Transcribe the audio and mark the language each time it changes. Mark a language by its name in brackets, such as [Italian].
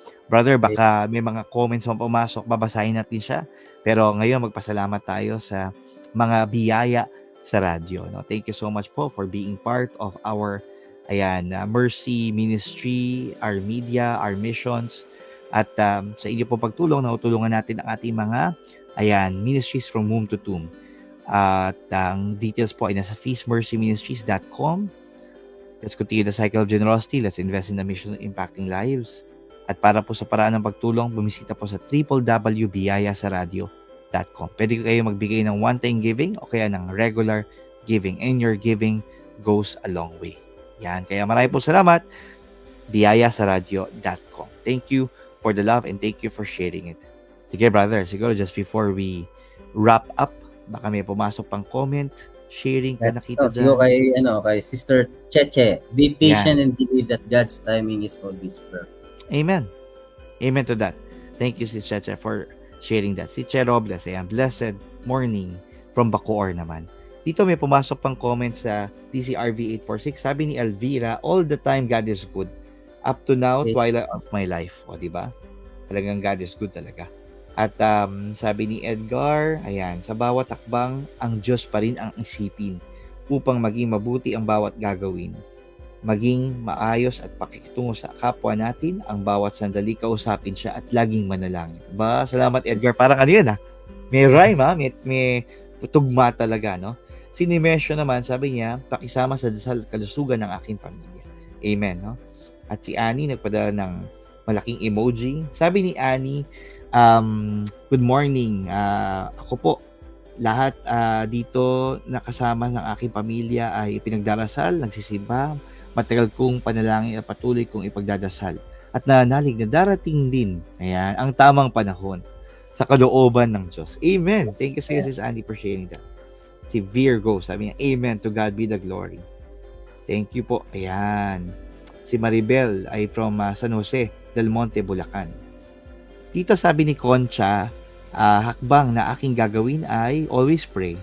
[Filipino] Brother, baka may mga comments mo pumasok, babasahin natin siya. Pero ngayon, magpasalamat tayo sa mga biyaya sa radyo, no? [English] Thank you so much po for being part of our Mercy Ministry, our media, our missions. [Filipino] At sa inyo po pagtulong, natutulungan natin ang ating mga ministries [English] from womb to tomb. [Filipino] At ang details po ay nasa feastmercyministries.com. [English] Let's continue the cycle of generosity. Let's invest in the mission of impacting lives. [Filipino] At para po sa paraan ng pagtulong, bumisita po sa www.biyayasaradio.com. Pwede kayo magbigay ng one-time giving o kaya ng regular giving. [English] And your giving goes a long way. [Filipino] Yan. Kaya maraming po salamat. [English] biyayasaradio.com. Thank you for the love and thank you for sharing it. [Filipino] Sige, brother. Siguro [English] just before we wrap up, [Filipino] baka may pumasok pang comment, sharing ka nakita dyan. [English] Kay Sister Cheche, be patient and believe that God's timing is always perfect. Amen. Amen to that. Thank you, Sis Cheche, for sharing that. Si Che Robles, blessed morning from Bacoor naman. [Filipino] Dito may pumasok pang comment sa DCRV846. Sabi ni Elvira, [English] all the time God is good. Up to now, twilight of my life. [Filipino] O, diba? Talagang [English] God is good [Filipino] talaga. At sabi ni Edgar, sa bawat hakbang, ang Diyos pa rin ang isipin upang maging mabuti ang bawat gagawin. Maging maayos at pakikitungo sa kapwa natin, ang bawat sandali kausapin siya at laging manalangin. Ba, salamat Edgar. Parang yun may rhyme may tugma talaga, no? Si Nimesio naman, sabi niya, pakisama sa dasal kalusugan ng aking pamilya. Amen, no? At si Annie, nagpadala ng malaking emoji. Sabi ni Annie, [English] good morning. [Filipino] Ako po, lahat dito nakasama ng aking pamilya ay pinagdarasal, nagsisimba, matagal kong panalangin at patuloy kong ipagdadasal. At nanalig na darating din, ang tamang panahon sa kalooban ng Diyos. Amen. [English] Thank you, Sis Annie, for sharing that. Si Virgo, [Filipino] sabi niya, [English] Amen, to God be the glory. Thank you po. [Filipino] Si Maribel ay from San Jose del Monte, Bulacan. Dito sabi ni Concha, hakbang na aking gagawin ay [English] always pray.